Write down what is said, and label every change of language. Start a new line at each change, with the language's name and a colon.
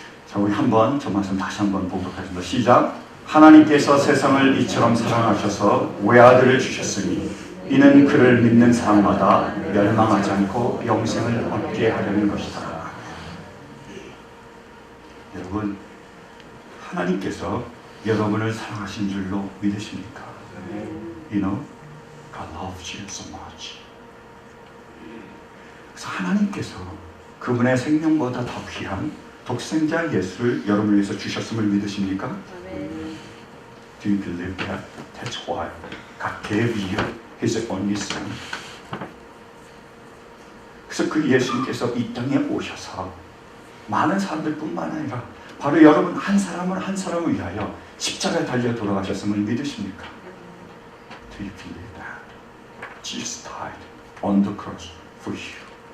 Korean: 자, 우리 한번 저 말씀 다시 한번 보도록 하겠습니다. 시작. 하나님께서 세상을 이처럼 사랑하셔서 외아들을 주셨으니 이는 그를 믿는 사람마다 멸망하지 않고 영생을 얻게 하려는 것이다. 여러분, 하나님께서 여러분을 사랑하신 줄로 믿으십니까?
English: You know, God loves you so much.
Korean: 그래서 하나님께서 그분의 생명보다 더 귀한 독생자 예수를 여러분을 위해서 주셨음을 믿으십니까?
English: Do you believe that? That's why God gave you His only Son.
Korean: 그래서 그 예수님께서 이 땅에 오셔서 많은 사람들뿐만 아니라 바로 여러분 한 사람을 한 사람을 위하여 십자가에 달려 돌아가셨음을 믿으십니까?
English: Do you believe that? Jesus died on the cross for you.